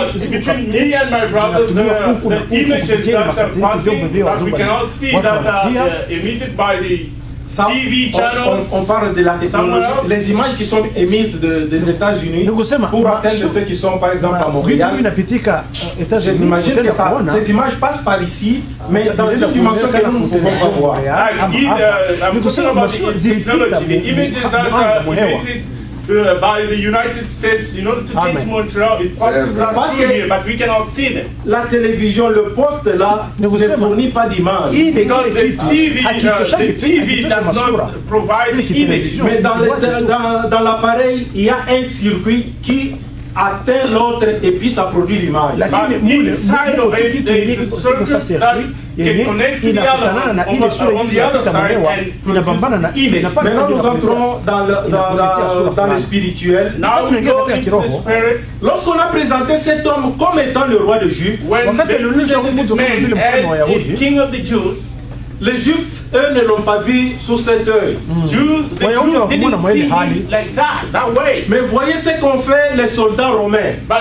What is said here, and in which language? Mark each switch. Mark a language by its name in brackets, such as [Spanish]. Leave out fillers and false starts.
[English] Between me and my brothers, the images that are passing that we cannot see that are emitted by the TV channels. [French] On parle de la technologie. Les images qui sont émises des États-Unis pour atteindre ceux qui sont par exemple à Montréal. J'imagine que ces images passent par ici, mais dans une dimension que nous ne pouvons pas voir. [English] I'm talking about the technology, the images that are emitted by the United States in order to get to Montreal. It passes us through here, but we cannot see them. [French] La télévision, le poste là, ne fournit pas d'images. [English] Because the TV does not provide images. [French] Mais dans l'appareil, il y a un circuit qui atteint l'autre et puis ça produit l'image. [English] Inside of it, there is a circuit that can connect to the other one on the other side and produce image. [French] Maintenant nous entrons dans le spirituel. [English] Now we go into the spirit. [French] Lorsqu'on a présenté cet homme comme étant le roi des Juifs, [English] when they presented this man as a king of the Jews, [French] les Juifs, eux, ne l'ont pas vu sous cet œil. [English] The Jews didn't see him like that way. [French] Mais voyez ce qu'ont fait les soldats romains.